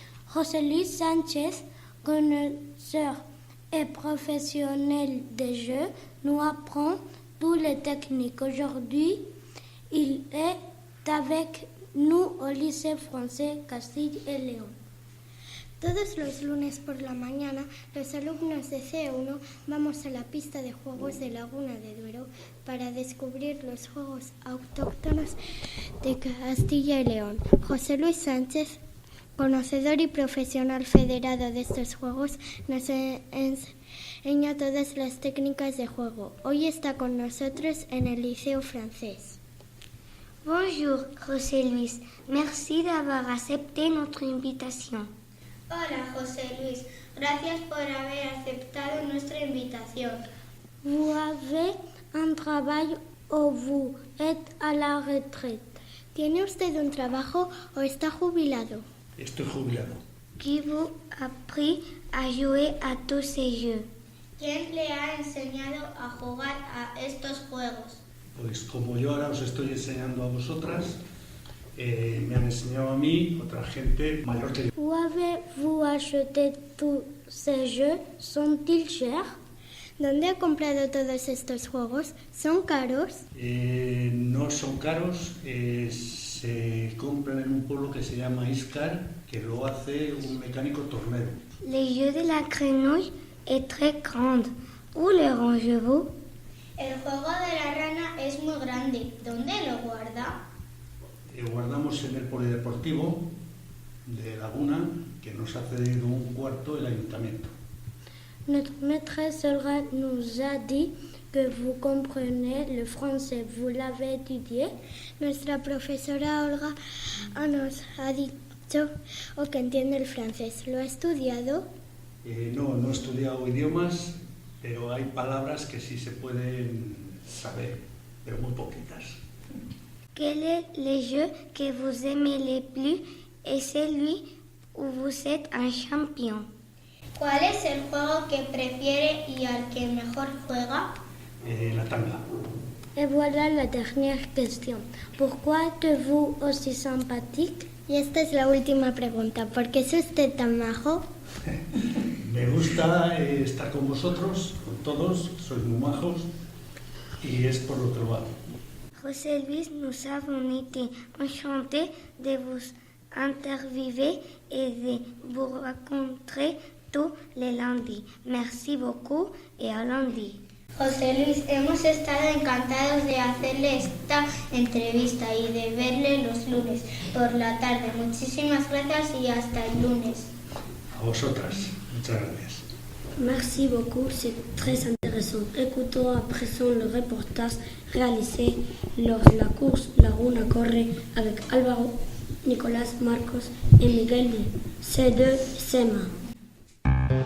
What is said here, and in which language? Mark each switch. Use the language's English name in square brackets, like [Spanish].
[French] José Luis Sanchez, connaisseur et professionnel des jeux, nous apprend toutes les techniques. Aujourd'hui, il est avec nous au lycée français Castilla y León. [Spanish] Todos los lunes por la mañana, los alumnos de C1 vamos a la pista de juegos de Laguna de Duero para descubrir los juegos autóctonos de Castilla y León. José Luis Sánchez, conocedor y profesional federado de estos juegos, nos enseña todas las técnicas de juego. Hoy está con nosotros en el Liceo francés. [French] Bonjour, José Luis. Merci d'avoir accepté notre invitation. [Spanish] Hola, José Luis. Gracias por haber aceptado nuestra invitación. [French] Vous avez un travail o vous êtes à la retraite? [Spanish] ¿Tiene usted un trabajo o está jubilado? Estoy jubilado. [French] Qui vous a appris à jouer à tous ces jeux? [Spanish] ¿Quién le ha enseñado a jugar a estos juegos? Pues como yo ahora os estoy enseñando a vosotras, me han enseñado a mí otra gente mayor que yo. [French] Où avez-vous acheté tous ces jeux? Sont-ils chers? [Spanish] ¿Dónde ha comprado todos estos juegos? ¿Son caros? No son caros, se compran en un pueblo que se llama Iscar, que lo hace un mecánico tornero. [French] Le jeu de la grenouille est très grand. Où le rangez-vous? [Spanish] El juego de la rana es muy grande. ¿Dónde lo guarda? Guardamos en el polideportivo de Laguna, que nos ha cedido un cuarto el ayuntamiento. [French] Notre maîtresse Olga nous a dit que vous comprenez le français. Vous l'avez étudié? [Spanish] Nuestra profesora Olga nos ha dicho que entiende el francés. ¿Lo ha estudiado? No he estudiado idiomas, pero hay palabras que sí se pueden saber, pero muy poquitas. [French] Quel est le jeu que vous aimez le plus et celui où vous êtes un champion? [Spanish] ¿Cuál es el juego que prefiere y al que mejor juega? La tanga. [French] Et voilà la dernière question. Pourquoi êtes-vous aussi sympathique? [Spanish] Y esta es la última pregunta. ¿Por qué es usted tan majo? Me gusta estar con vosotros, con todos, sois muy majos y es por lo que lo hago. [French] José Luis, nous avons été enchantés de vous interviewer et de vous rencontrer tous les lundis. Merci beaucoup et à lundi. [Spanish] José Luis, hemos estado encantados de hacerle esta entrevista y de verle los lunes por la tarde. Muchísimas gracias y hasta el lunes. A vosotras, muchas gracias. [French] Merci beaucoup, c'est très intéressant. Écoutons à présent le reportage réalisé lors de la course Laguna Corre avec Álvaro, Nicolas, Marcos et Miguel de C2 SEMA.